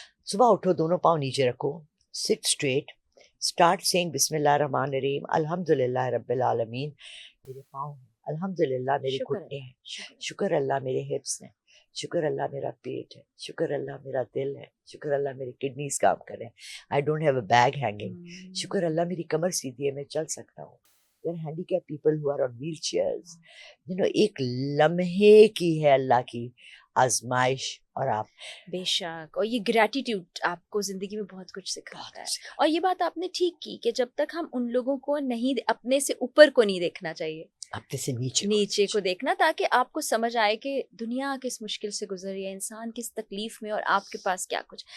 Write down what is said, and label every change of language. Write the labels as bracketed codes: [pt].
[ur] صبح اٹھو, دونوں پاؤں نیچے رکھو, [en] sit straight, start seeing [ar] بسم اللہ الرحمن الرحیم, الحمد للہ رب العالمین. [ur] میرے پاؤں ہیں, الحمد للہ میرے گھٹنے ہیں, شکر اللہ میرے ہپس ہیں, شکر اللہ میرا پیٹ ہے, شکر اللہ میرا دل ہے, شکر اللہ میری کڈنیز کام کریں, [en] I don't have a bag hanging, [ur] شکر اللہ میری کمر سیدھی ہے, میں چل سکتا ہوں. [en] There are handicapped people who are on wheelchairs. [ur] ایک لمحے کی ہے اللہ کی آزمائش, اور آپ بے شک, اور یہ گریٹیٹیوڈ آپ کو زندگی میں بہت کچھ سکھاتا ہے. اور یہ بات آپ نے ٹھیک کی کہ جب تک ہم ان لوگوں کو نہیں, اپنے سے اوپر کو نہیں دیکھنا چاہیے, اپنے سے نیچے کو دیکھنا, تاکہ آپ کو سمجھ آئے کہ دنیا کس مشکل سے گزر رہی ہے, انسان کس تکلیف میں, اور آپ کے پاس کیا کچھ.